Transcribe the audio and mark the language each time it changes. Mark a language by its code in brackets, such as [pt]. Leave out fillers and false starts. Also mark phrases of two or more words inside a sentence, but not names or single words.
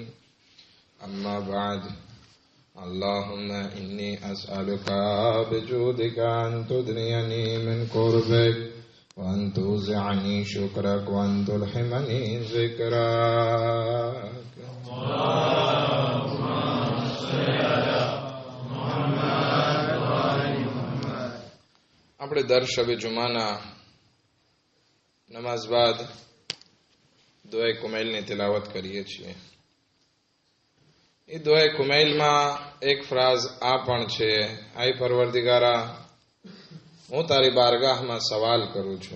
[ar] أما بعد، اللهم إني أسألك بجودك أن تدنيني من قربك، وأن توزعني شكرك، وأن تلهمني ذكرك. اللهم صل على محمد وآل محمد. [gu] આપણે દર શબે જુમાના નમાઝ બાદ દુઆએ કુમૈલની તિલાવત કરીએ છીએ. એ દુઆએ કુમૈલમાં એક ફ્રાઝ આ પણ છે: આય પરવરદિગારા, હું તારી બારગાહમાં સવાલ કરું છું.